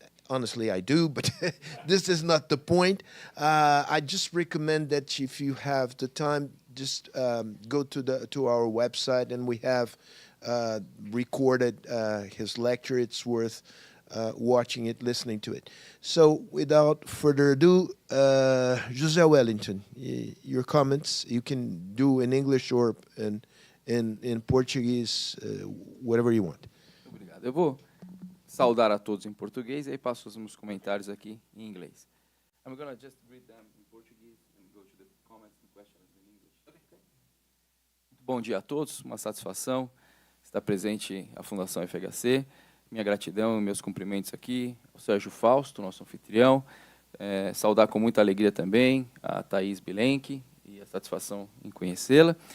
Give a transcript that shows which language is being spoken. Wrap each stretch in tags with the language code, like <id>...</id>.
<en>Honestly, I do, but this is not the point. I just recommend that if you have the time, just go to our website, and we have recorded his lecture. It's worth watching it, listening to it. So without further ado, José Wellington, your comments, you can do in English or in Portuguese, whatever you want.</en> <pt>Obrigado. Eu vou saudar a todos em português e aí passo os meus comentários aqui em inglês.</pt> <en>I'm going to just read them in Portuguese and go to the comments and questions in English. Okay.</en> <pt>Bom dia a todos, uma satisfação estar presente à Fundação FHC. Minha gratidão e meus cumprimentos aqui ao Sérgio Fausto, nosso anfitrião. Saudar com muita alegria também a Thaís Bilenque e a satisfação em conhecê-la.</pt>